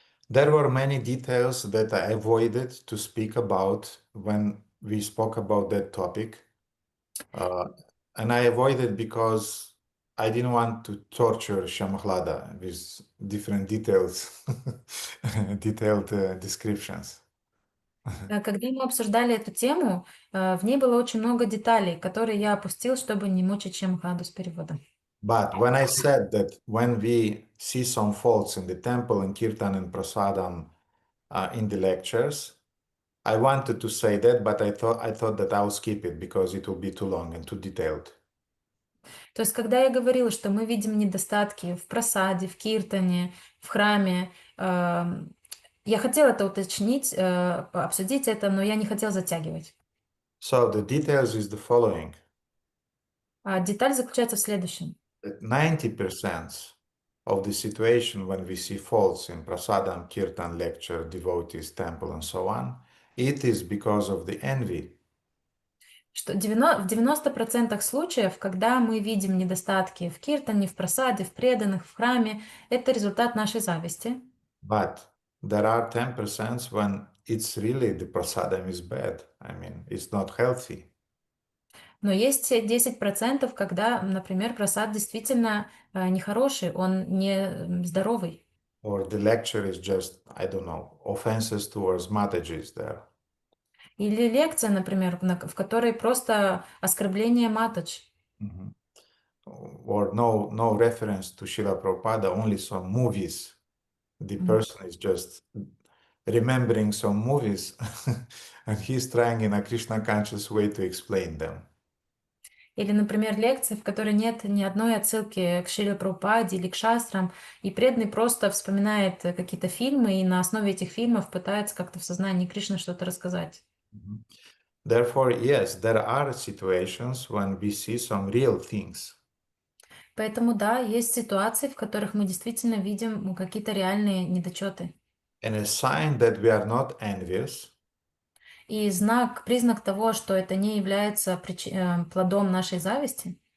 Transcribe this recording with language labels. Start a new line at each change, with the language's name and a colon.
English: There were many details that I avoided to speak about when we spoke about that topic. And I avoided because I didn't want to torture Shamhlada with different details, detailed descriptions.
Russian: Когда мы обсуждали эту тему, в ней было очень много деталей, которые я опустил, чтобы не мучить Шамхаду с переводом.
English: But when I said that when we see some faults in the temple and kirtan and prasadam in the lectures, I wanted to say that, but I thought that I'll skip it because it will be too long and too detailed.
Russian: То есть, когда я говорила, что мы видим недостатки в прасаде, в киртане, в храме, я хотела это уточнить, обсудить это, но я не хотела затягивать.
English: So the details is the following.
Russian: Деталь заключается в следующем.
English: 90% of the situation when we see faults in prasadam, kirtan, lecture, devotees, temple, and so on, it is because of the envy.
Russian: Что в 90% случаев, когда мы видим недостатки в киртане, в прасаде, в преданных, в храме, это результат нашей зависти.
English: But there are 10% when it's really the prasadam is bad. I mean, it's not healthy.
Russian: Но есть 10%, когда, например, прасад действительно нехороший, он не здоровый.
English: Or the lecture is just, I don't know, offenses towards Mataji's there.
Russian: Или лекция, например, в которой просто оскорбление Матадж.
English: Or no reference to Srila Prabhupada, only some movies The person is just remembering some movies and he's trying in a Krishna conscious way to explain them.
Russian: Или, например, лекции, в которой нет ни одной отсылки к Шриле Прабхупаде или к шастрам, и преданный просто вспоминает какие-то фильмы, и на основе этих фильмов пытается как-то в сознании Кришны что-то рассказать.
English: Therefore, yes, there are situations when we see some real things.
Russian: Поэтому, да, есть ситуации, в которых мы действительно видим какие-то реальные недочеты.
English: And a sign that we are not envious
Russian: И признак того, что это не является плодом нашей зависти,